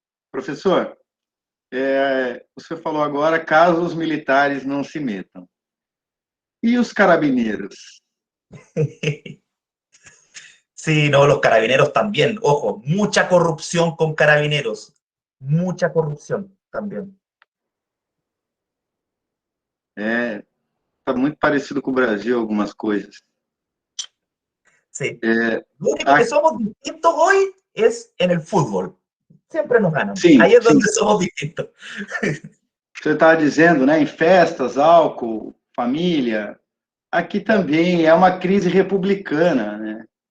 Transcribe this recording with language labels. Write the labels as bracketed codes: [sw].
[pt] Professor, você falou agora caso os militares não se metam. E os carabineiros? [es] Sí, no, los carabineros también. Ojo, mucha corrupción con carabineros. Mucha corrupción también. [pt] Está muito parecido com o Brasil, algumas coisas. [es] Sí. Lo único que somos distintos hoy es en el fútbol. Siempre nos ganan. [pt] Sim, [es] Ahí es [pt] sim. [es] donde somos distintos. [pt] Você estava dizendo, né, em festas, álcool, família. Aqui também é uma crise republicana, né?